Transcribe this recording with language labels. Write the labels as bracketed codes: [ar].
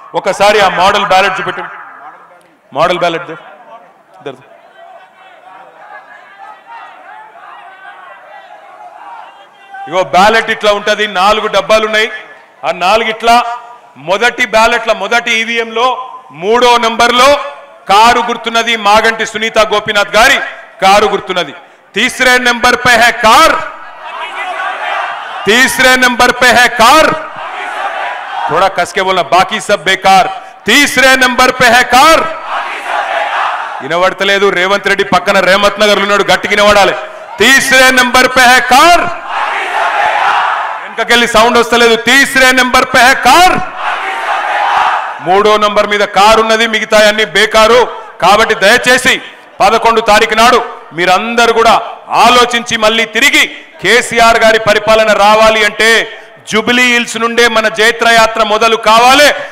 [te] ఒకసారి ఆ model ballot చూపెట్టండి. మోడల్ బ్యాలెట్ ఇగో బ్యాలెట్ ఇట్లా ఉంటది. 4 డబ్బాలు ఉన్నాయి. ఆ 4 ఇట్లా మొదటి బ్యాలెట్ల మొదటి ఈవీఎంలో 3వ నంబర్లో కారు గుర్తున్నది. మాగంటి సునీత గోపీనాథ్ గారి కారు గుర్తున్నది. [hi] तीसरे नंबर पे है कार, तीसरे नंबर पे है कार, थोड़ा कस के बोलना, बाकी सब बेकार. तीसरे नंबर पे है कार. [te] వినబడతలేదు. రేవంత్ రెడ్డి పక్కన రేమత్ నగర్ ఉన్నాడు, గట్టిగా వినబడాలి. [hi] तीसरे नंबर पे है कार. [te] వెనకకెళ్ళి సౌండ్ వస్తలేదు. [hi] तीसरे नंबर पे है कार. [te] 3వ నంబర్ మీద కారు ఉన్నది, మిగతా అన్ని బేకారు. కాబట్టి దయచేసి 11 తారీఖు నాడు మీరందరూ కూడా ఆలోచించి మళ్ళీ తిరిగి కేసీఆర్ గారి పరిపాలన రావాలి అంటే జూబ్లీ హిల్స్ నుండే మన జైత్రయాత్ర మొదలు కావాలి.